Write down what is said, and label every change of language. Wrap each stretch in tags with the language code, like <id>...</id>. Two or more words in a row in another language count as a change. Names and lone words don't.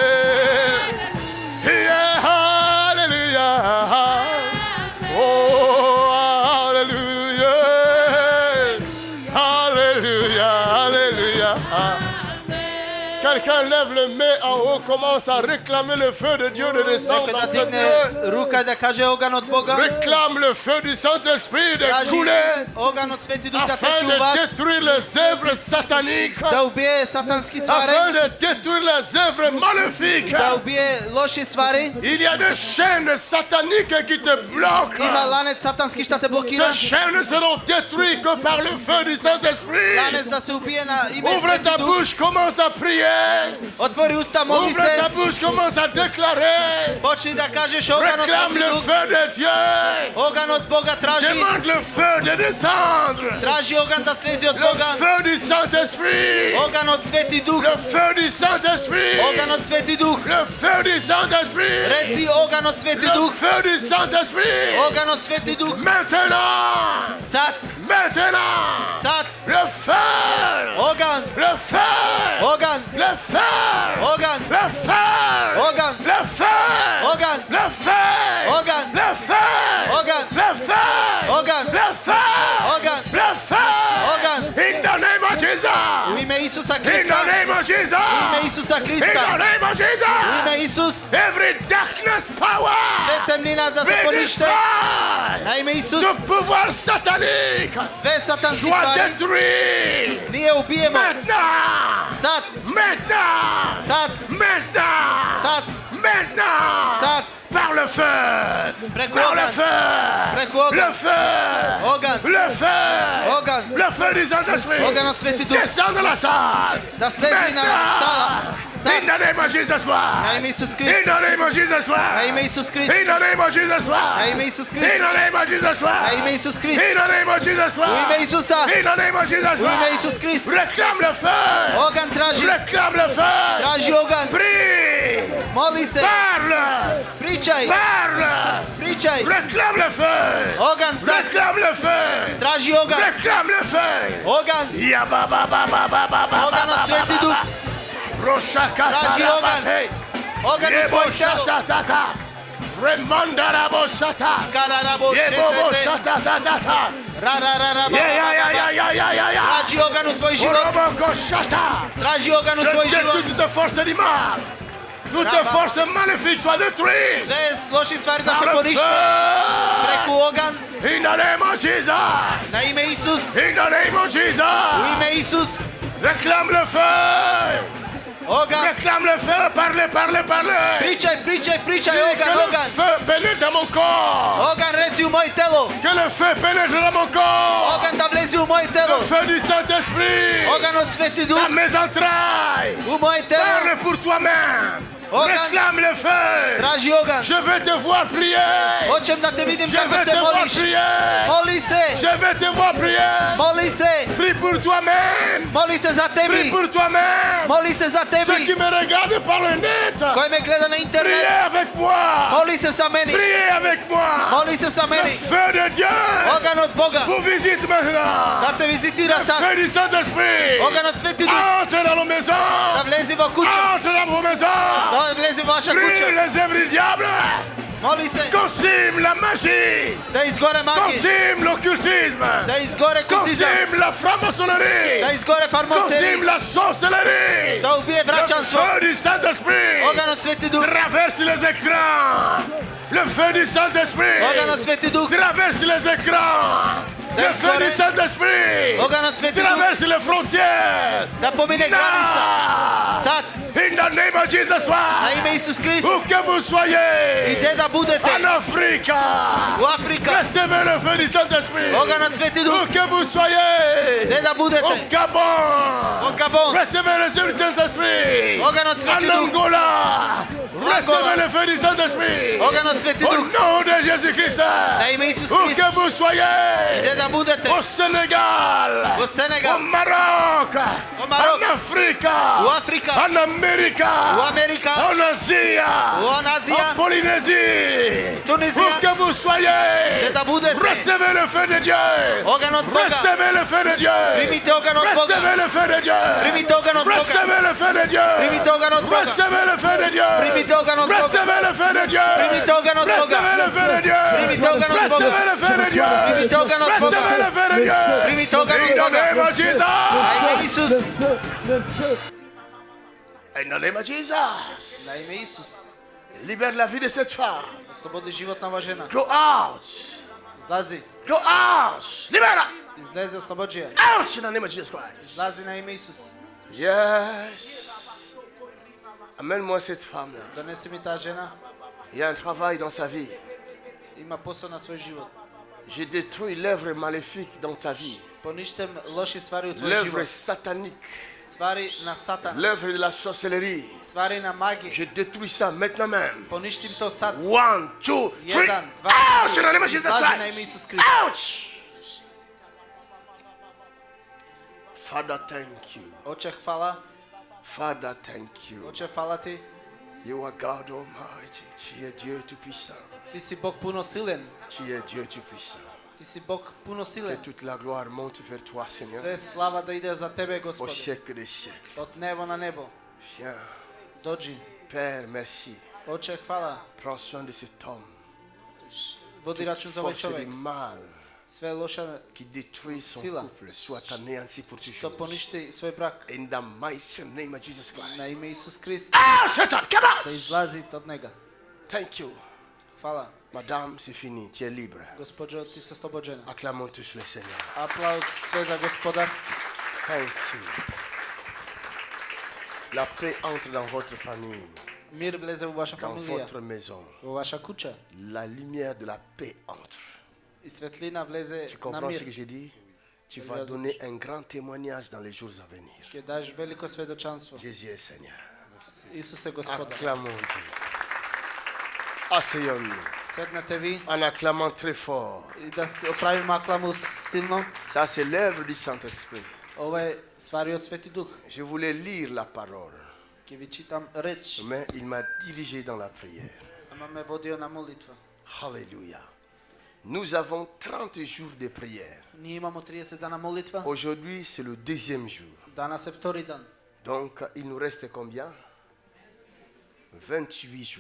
<fr>Yeah, Alléluia. Oh, Alléluia. Alléluia. Alléluia. Quelqu'un lève le main en haut, commence à réclamer le feu de Dieu de descendre dans ce lieu.</fr> <sr>Ruka da kaže ogan od Boga.</sr> <fr>Réclame le feu du Saint-Esprit de</fr> <sr>Traži</sr> <fr>couler</fr> <sr>ogan od Sveti Duh da</sr> <fr>afin</fr> <sr>teče u</sr> <fr>de</fr> <sr>vas.</sr> <fr>détruire les œuvres sataniques,</fr> <sr>Da ubije satanski</sr> <fr>afin</fr> <sr>stvari.</sr> <fr>de détruire les œuvres maléfiques.</fr> <sr>Da ubije loše stvari.</sr> <fr>Il y a des chaînes sataniques qui te bloquent.</fr> <sr>Ima lanec satanski šta te blokira.</sr> <fr>Ces chaînes ne seront détruites que par le feu du Saint-Esprit.</fr> <sr>Lanec da se ubije na ime</sr> <fr>Ouvre</fr> <sr>Sveti</sr> <fr>ta</fr> <sr>Duh.</sr> <fr>bouche, commence à prier.</fr> <sr>Otvori usta, modli</sr> <fr>Ouvre ta</fr> <sr>se.</sr> <fr>bouche, commence à déclarer.</fr> <sr>Počni da kažeš ogan od</sr> <fr>Réclame</fr> <sr>Sveti</sr> <fr>le</fr> <sr>Duh.</sr> <fr>feu de Dieu.</fr> <sr>Ogan od Boga traži.</sr> <fr>Demande le feu de descendre.</fr> <sr>Traži ogan da slezi od</sr> <fr>Le</fr> <sr>Boga.</sr> <fr>feu du Saint-Esprit.</fr> <sr>Ogan od Sveti Duh.</sr> <fr>Le feu du Saint-Esprit.</fr> <sr>Ogan od Sveti Duh.</sr> <fr>Le feu du Saint-Esprit.</fr> <sr>Reci ogan od Sveti</sr> <fr>Le</fr> <sr>Duh.</sr> <fr>feu du Saint-Esprit.</fr> <sr>Ogan od Sveti Duh.</sr> <fr>Maintenant.</fr> <sr>Sad.</sr> <fr>Maintenant.</fr> <sr>Sad.</sr> <fr>Le feu.</fr> <sr>Ogan.</sr> <fr>Le feu.</fr> <sr>Ogan.</sr> <fr>Le feu.</fr> <sr>Ogan.</sr> <fr>Le feu.</fr> <sr>Ogan.</sr> <fr>Le feu.</fr> <sr>Ogan.</sr> <fr>Le feu.</fr> <sr>Ogan.</sr> <fr>Le feu.</fr> <sr>Ogan.</sr> <fr>Le feu.</fr> <sr>Ogan.</sr> <fr>Le feu.</fr> <sr>Isusa</sr> <en>In the</en> <sr>Krista.</sr> <en>name of</en> <sr>U ime</sr> <en>Jesus.</en> <sr>Isusa</sr> <en>In the</en> <sr>Krista.</sr> <en>name of</en> <sr>U ime</sr> <en>Jesus.</en> <sr>Isus.</sr> <en>Every darkness</en> <sr>Sve</sr> <en>power.</en> <sr>temnina da se</sr> <en>Be</en> <sr>ponište.</sr> <en>destroyed.</en> <sr>Na ime Isus.</sr> <fr>De pouvoir satanique.</fr> <sr>Sve satanske</sr> <fr>Soit</fr> <sr>stvari.</sr> <fr>détruit.</fr> <sr>Mi je ubijemo.</sr> <fr>Maintenant.</fr> <sr>Sad.</sr> <fr>Maintenant.</fr> <sr>Sad.</sr> <fr>Maintenant.</fr> <sr>Sad.</sr> <fr>Maintenant.</fr> <sr>Sad.</sr> <fr>Par le feu.</fr> <sr>Preko</sr> <fr>Par le</fr> <sr>ogan.</sr> <fr>feu.</fr> <sr>Preko ogan.</sr> <fr>Le feu.</fr> <sr>Ogan.</sr> <fr>Le feu.</fr> <sr>Ogan.</sr> <fr>Le feu du Saint-Esprit.</fr> <sr>Ogan od Sveti Duh.</sr> <fr>Descends dans la salle.</fr> <sr>Da slezi na sala.</sr> <en>In</en> <sr>Sad.</sr> <en>the name of Jesus</en> <sr>Na</sr> <en>Christ.</en> <sr>ime Isus</sr> <en>In</en> <sr>Krist.</sr> <en>the name of Jesus</en> <sr>Na</sr> <en>Christ.</en> <sr>ime Isus Krist.</sr> <en>In the name of Jesus</en> <sr>Na</sr> <en>Christ.</en> <sr>ime Isus</sr> <en>In</en> <sr>Krist.</sr> <en>the name of Jesus</en> <sr>Na</sr> <en>Christ.</en> <sr>ime Isus Krist.</sr> <en>In the name of Jesus</en> <sr>U ime</sr> <en>Christ.</en> <sr>Isusa.</sr> <en>In the name of Jesus</en> <sr>U ime</sr> <en>Christ.</en> <sr>Isus Krist.</sr> <fr>Réclame le feu.</fr> <sr>Ogan traži.</sr> <fr>Réclame le feu.</fr> <sr>Traži ogan.</sr> <fr>Prie.</fr> <sr>Moli se.</sr> <fr>Parle.</fr> <sr>Pričaj.</sr> <fr>Parle.</fr> <sr>Pričaj.</sr> <fr>Réclame le feu.</fr> <sr>Ogan sad.</sr> <fr>Réclame le feu.</fr> <sr>Traži ogan.</sr> <fr>Réclame le feu.</fr> <sr>Ogan. Ya ba ba ba ba ba ba ba. Ogan od Sveti Duh. Roshakata Traži ogan. rabate. Ogan u tvoj telo. Yeboshatatata. Remondarabosata. Kararabo šetete. Yeboboshatatata. Ra ra ra ra. Ya. Traži ogan u tvoj život. Orobokoshata. Traži ogan u</sr> <fr>Je</fr> <sr>tvoj</sr> <fr>détruis</fr> <sr>život.</sr> <fr>toute force du mal. Toute Rabba. force maléfique soit détruite.</fr> <sr>Sve loši stvari da</sr> <fr>Par</fr> <sr>se</sr> <fr>le</fr> <sr>ponište.</sr> <fr>feu.</fr> <sr>Preku ogan.</sr> <en>In the name of Jesus.</en> <sr>Na ime Isus.</sr> <en>In the name of</en> <sr>U</sr> <en>Jesus.</en> <sr>ime Isus.</sr> <fr>Réclame le feu.</fr> <sr>Ogan.</sr> <fr>Réclame le feu. Parlez.</fr> <sr>Pričaj, pričaj, pričaj.</sr> <fr>Que</fr> <sr>Ogan,</sr> <fr>le</fr> <sr>ogan.</sr> <fr>feu pénètre dans mon corps.</fr> <sr>Ogan reci u moje telo.</sr> <fr>Que le feu pénètre dans mon corps.</fr> <sr>Ogan da vlezi u moje telo.</sr> <fr>Le feu du Saint-Esprit.</fr> <sr>Ogan od Sveti Duh.</sr> <fr>Dans mes entrailles.</fr> <sr>U moje telo.</sr> <fr>Parle pour toi-même.</fr> <sr>Ogan.</sr> <fr>Réclame le feu.</fr> <sr>Traži ogan.</sr> <fr>Je veux te voir prier.</fr> <sr>Hoćem da te vidim</sr> <fr>Je</fr> <sr>kako</sr> <fr>veux</fr> <sr>se</sr> <fr>te voir</fr> <sr>moliš.</sr> <fr>prier.</fr> <sr>Moli se.</sr> <fr>Je veux te voir prier.</fr> <sr>Moli se.</sr> <fr>Prie pour toi-même.</fr> <sr>Moli se za</sr> <fr>Prie</fr> <sr>tebi.</sr> <fr>pour toi-même.</fr> <sr>Moli se za</sr> <fr>Ceux qui</fr> <sr>tebi.</sr> <fr>me regardent par le net.</fr> <sr>Koji me gleda na</sr> <fr>Priez</fr> <sr>internet.</sr> <fr>avec moi.</fr> <sr>Moli se sa meni.</sr> <fr>Priez avec moi.</fr> <sr>Moli se sa</sr> <fr>Le</fr> <sr>meni.</sr> <fr>feu de Dieu</fr> <sr>Ogan od Boga.</sr> <fr>vous visite maintenant.</fr> <sr>Da te vizitira</sr> <fr>Le</fr> <sr>sad.</sr> <fr>feu du Saint-Esprit.</fr> <sr>Ogan od Sveti Duh.</sr> <fr>Entre dans nos</fr> <sr>Da</sr> <fr>maisons.</fr> <sr>vlezi vo kuću.</sr> <fr>Entre dans vos maisons.</fr> <sr>Da vlezi vo vaša</sr> <fr>Prie</fr> <sr>kuća.</sr> <fr>les œuvres du diable.</fr> <sr>Moli se.</sr> <fr>Consume la magie.</fr> <sr>Da izgore magije.</sr> <fr>Consume l'occultisme.</fr> <sr>Da izgore kultizam.</sr> <fr>Consume la franc-maçonnerie.</fr> <sr>Da izgore</sr> <fr>Consume</fr> <sr>farmaceri.</sr> <fr>la sorcellerie.</fr> <sr>Da ubije</sr> <fr>Le</fr> <sr>vraćanstvo.</sr> <fr>feu du Saint-Esprit</fr> <sr>Ogan od Sveti Duh.</sr> <fr>traverse les écrans. Le feu du Saint-Esprit</fr> <sr>Ogan od Sveti Duh.</sr> <fr>traverse les écrans. Le feu du Saint-Esprit</fr> <sr>Ogan od Sveti Duh.</sr> <fr>traverse les frontières.</fr> <sr>Da pomine granica.</sr> <en>Now,</en> <sr>Sad.</sr> <en>in the name of Jesus</en> <sr>Na</sr> <en>Christ,</en> <sr>ime Isus Krist.</sr> <fr>où que vous</fr> <sr>I</sr> <fr>soyez,</fr> <sr>gde da budete.</sr> <fr>en Afrique,</fr> <sr>U Afrika.</sr> <fr>recevez le feu du Saint-Esprit.</fr> <sr>Ogan od Sveti Duh.</sr> <fr>Où que vous soyez,</fr> <sr>Gde da</sr> <fr>au</fr> <sr>budete.</sr> <fr>Gabon,</fr> <sr>U Gabon.</sr> <fr>recevez le feu du Saint-Esprit.</fr> <sr>Ogan od Sveti</sr> <fr>En</fr> <sr>Duh.</sr> <fr>Angola, recevez le feu du Saint-Esprit.</fr> <sr>Ogan od Sveti</sr> <fr>Au</fr> <sr>Duh.</sr> <fr>nom de Jésus-Christ,</fr> <sr>Na ime Isus</sr> <fr>où</fr> <sr>Krist.</sr> <fr>que vous</fr> <sr>Gde</sr> <fr>soyez,</fr> <sr>da budete.</sr> <fr>au Sénégal,</fr> <sr>U</sr> <fr>au</fr> <sr>Senegal.</sr> <fr>Maroc, Au Maroc. en Afrique,</fr> <sr>U Afrika.</sr> <fr>en Amérique,</fr> <sr>U Amerika.</sr> <fr>en Asie,</fr> <sr>U</sr> <fr>en</fr> <sr>Azija.</sr> <fr>Polynésie,</fr> <sr>Tunizija.</sr> <fr>où que vous soyez,</fr> <sr>Gde da budete.</sr> <fr>recevez le feu de Dieu.</fr> <sr>Ogan od Boga.</sr> <fr>Recevez le feu de Dieu.</fr> <sr>Primite ogan od Boga.</sr> <fr>Recevez le feu de Dieu.</fr> <sr>Primite ogan od Boga.</sr> <fr>Recevez le feu de Dieu.</fr> <sr>Primite ogan od Boga.</sr> <fr>Recevez le feu de Dieu.</fr> <sr>Primite ogan od Boga.</sr> <fr>Recevez le feu de Dieu.</fr> <sr>Primite ogan od Boga.</sr> <fr>Recevez le feu de Dieu.</fr> <sr>Primite ogan od Boga.</sr> <fr>Recevez le feu de Dieu.</fr> <sr>Primite ogan od Boga.</sr> <fr>Recevez le feu de Dieu.</fr> <sr>Primite ogan od</sr> <en>In the</en> <sr>Boga.</sr> <en>name of Jesus.</en> <sr>Na ime Isus.</sr> <en>In the name of Jesus.</en> <sr>Na ime Isus.</sr> <fr>Libère la vie de cette femme.</fr> <sr>Oslobodi život ova žena.</sr> <en>Go out.</en> <sr>Izlazi.</sr> <en>Go out.</en> <sr>Libera. Izlezi, oslobodi je.</sr> <en>Out in the name of Jesus Christ.</en> <sr>Izlazi na ime Isus.</sr> <en>Yes.</en> <fr>Amène-moi cette femme-là.</fr> <sr>Donesi mi ta žena.</sr> <fr>Il y a un travail dans sa vie.</fr> <sr>Ima posao na svoj život.</sr> <fr>Je détruis l'œuvre maléfique dans ta vie.</fr> <sr>Poništem loši stvari u tvoj</sr> <fr>L'œuvre</fr> <sr>život.</sr> <fr>satanique.</fr> <sr>Stvari na satan.</sr> <fr>L'œuvre de la sorcellerie.</fr> <sr>Stvari na magiji.</sr> <fr>Je détruis ça maintenant même.</fr> <sr>Poništim to sad. 1, 2, 3. Jedan, dva,</sr> <en>Ouch!</en> <sr>tri.</sr> <en>In the name of Jesus</en> <sr>Izlazi na ime</sr> <en>Christ.</en> <sr>Isus Krist.</sr> <en>Ouch! Father, thank you.</en> <sr>Oče, hvala.</sr> <en>Father, thank you.</en> <sr>Oče, hvala ti.</sr> <en>You are God Almighty.</en> <fr>Tu es Dieu Tout-Puissant.</fr> <sr>Ti si Bog puno silen.</sr> <fr>Tu es Dieu Tout-Puissant.</fr> <sr>Ti si Bog puno</sr> <fr>Que</fr> <sr>silen.</sr> <fr>toute la gloire monte vers toi, Seigneur,</fr> <sr>Sve slava da ide za tebe,</sr> <fr>au</fr> <sr>Gospode.</sr> <fr>siècle des siècles.</fr> <sr>Od nebo na nebo.</sr> <fr>Viens.</fr> <sr>Dođi.</sr> <fr>Père, merci.</fr> <sr>Oče, hvala.</sr> <fr>Prends soin de cet homme.</fr> <sr>Vodi račun za ovaj</sr> <fr>Force du</fr> <sr>čovjek.</sr> <fr>mal.</fr> <sr>Sve loša</sr> <fr>qui détruit son</fr> <sr>sila</sr> <fr>couple soit anéanti pour</fr> <sr>što</sr> <fr>toujours.</fr> <sr>poništi svoj brak.</sr> <en>In the mighty name of Jesus Christ.</en> <sr>Na ime Isus Krist</sr> <en>Ah, Satan, come</en> <sr>da</sr> <en>out!</en> <sr>izlazi od njega.</sr> <en>Thank you.</en> <sr>Hvala.</sr> <fr>Madame, c'est fini, tu es libre.</fr> <sr>Gospođo, ti si oslobođena.</sr> <fr>Acclamons tous le Seigneur.</fr> <sr>Aplauz sve za Gospoda.</sr> <en>Thank you.</en> <fr>La paix entre dans votre famille,</fr> <sr>Mir vleze u vaša</sr> <fr>dans</fr> <sr>familija,</sr> <fr>votre maison.</fr> <sr>u vaša kuća.</sr> <fr>La lumière de la paix entre.</fr> <sr>I svetlina vleze</sr> <fr>Tu</fr> <sr>na</sr> <fr>comprends ce</fr> <sr>mir.</sr> <fr>que j'ai dit? Tu vas donner un grand témoignage dans les jours à venir.</fr> <sr>Ke daš veliko svedočanstvo.</sr> <fr>Jésus est Seigneur.</fr> <sr>Isuse Gospoda.</sr> <fr>Acclamons Dieu. Asseyons-nous</fr> <sr>Sednete vi</sr> <fr>en acclamant très fort.</fr> <sr>i da opravimo aklamu silno.</sr> <fr>Ça, c'est l'œuvre du Saint-Esprit.</fr> <sr>Ovo je stvari od Sveti Duh.</sr> <fr>Je voulais lire la parole,</fr> <sr>Ke vi čitam reč,</sr> <fr>mais il m'a dirigé dans la prière.</fr> <sr>ama me vodio na molitva.</sr> <fr>Alléluia. Nous avons 30 jours de prière.</fr> <sr>Ние imamo 30 dana molitva.</sr> <fr>Aujourd'hui, c'est le deuxième jour.</fr> <sr>Danas je vtori dan.</sr> <fr>Donc, il nous reste combien? 28 jours.</fr>